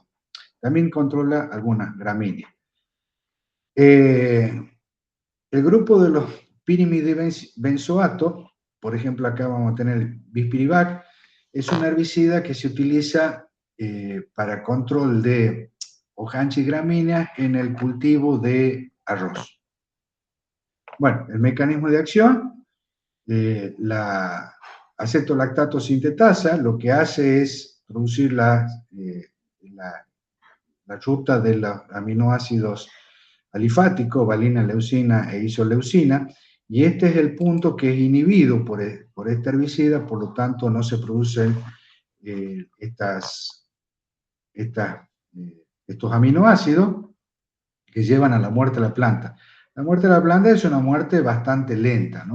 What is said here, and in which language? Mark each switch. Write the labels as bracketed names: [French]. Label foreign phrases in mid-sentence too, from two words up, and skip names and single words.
[Spanish] También controla algunas gramíneas. El grupo de los pirimidibenzoato, por ejemplo, acá vamos a tener el bispirivac, es un herbicida que se utiliza para control de hoja ancha y gramínea en el cultivo de arroz. Bueno, el mecanismo de acción, la acetolactato sintetasa, lo que hace es producir la la ruta de los aminoácidos alifáticos, valina, leucina e isoleucina, y este es el punto que es inhibido por este herbicida, por lo tanto no se producen estos aminoácidos que llevan a la muerte de la planta. La muerte de la planta es una muerte bastante lenta, ¿no?